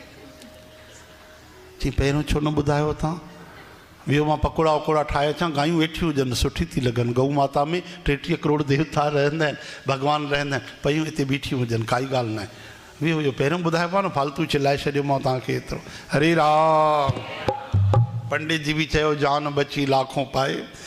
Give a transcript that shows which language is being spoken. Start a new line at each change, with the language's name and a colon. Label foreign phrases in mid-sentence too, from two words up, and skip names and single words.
Sindhi: चई पहिरियों छो न ॿुधायो तव्हां? वियो मां पकोड़ा वकोड़ा ठाहे अचां, गायूं वेठियूं हुजनि, सुठी थी लॻनि। गऊ माता में 33 करोड़ देवता रहंदा आहिनि, भॻवान रहंदा आहिनि, पयूं हिते बीठियूं हुजनि, काई ॻाल्हि न आहे। वियो हुयो, पहिरियों ॿुधाइबो आहे न, फालतू चिल्लाए छॾियो मां तव्हांखे एतिरो। हरे राम। पंडित जी बि चयो जान बची लाखों पाए।